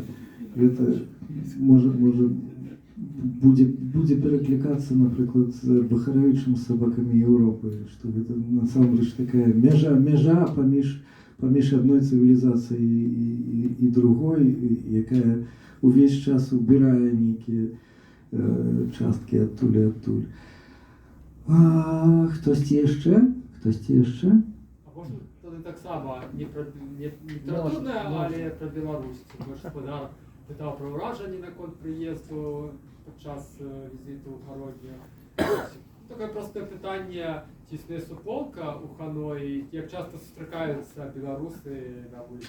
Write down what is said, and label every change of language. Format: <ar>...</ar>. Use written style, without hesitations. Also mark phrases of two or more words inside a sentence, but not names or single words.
<be>Гэта можа будзе пераклікацца, напрыклад, з Бахарэвічам, з сабакамі Еўропы, што гэта насамрэч такая мяжа паміж адной цывілізацыяй і другой, якая увесь час убірае нейкія часткі адтуль і адтуль. Хтосьці яшчэ?</be> <uk>А можна тоді так само, не літературне, але про Білорусь. Господар питав про враження на конт приїзду під час візиту в Городню. Таке просте питання, тісне суполка у Ханої, як часто зустрічаються білоруси на вулиці.</uk>